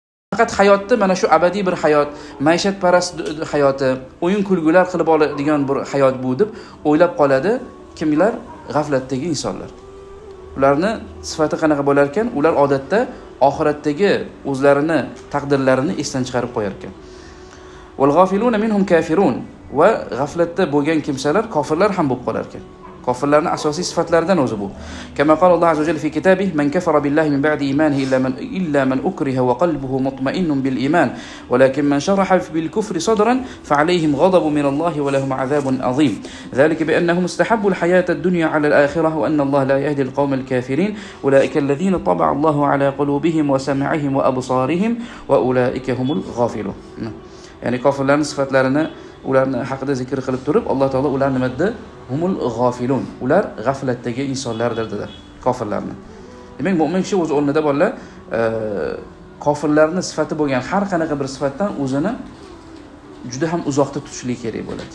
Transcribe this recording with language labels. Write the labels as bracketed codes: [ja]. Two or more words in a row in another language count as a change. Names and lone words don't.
[uz] Faqat hayotni mana shu abadiy bir hayot, maishatparast hayoti, o'yin kulgular qilib oladigan bir hayot bu deb o'ylab qoladi kimlar? G'aflatdagi insonlar. Ularni sifati qanaqa bo'lar ekan? Ular odatda oxiratdagi o'zlarini taqdirlarini esdan chiqarib qo'yar ekan. [ar] والغافلون منهم كافرون, [uz] va g'aflatda bo'lgan kimsalar kofirlar ham bo'lib qolar ekan. Kofirlarning asosiy sifatlaridan o'zi bu. [ar] كما قال الله عز وجل في كتابه: "من كفر بالله من بعد إيمانه إلا من أكره وقلبه مطمئن بالإيمان ولكن من شرح بالكفر صدرا فعليهم غضب من الله ولهم عذاب عظيم. ذلك بأنهم استحبوا الحياة الدنيا على الآخرة وأن الله لا يهدي القوم الكافرين. أولئك الذين طبع الله على قلوبهم وسمعهم وأبصارهم وأولئك هم الغافلون." [uz] Ya'ni kofirlarning sifatlarini ularni haqida zikr qilib turib, Alloh taolo ular nima dedi? [ar] هم الغافلون. [uz] Ular g'aflatdagi insonlardir dedi kofirlarni. Demak, mu'min kishi o'z o'rnida bolalar kofirlarning sifati bo'lgan har qanaqa bir sifatdan o'zini juda ham uzoqda tutishlik kerak bo'ladi.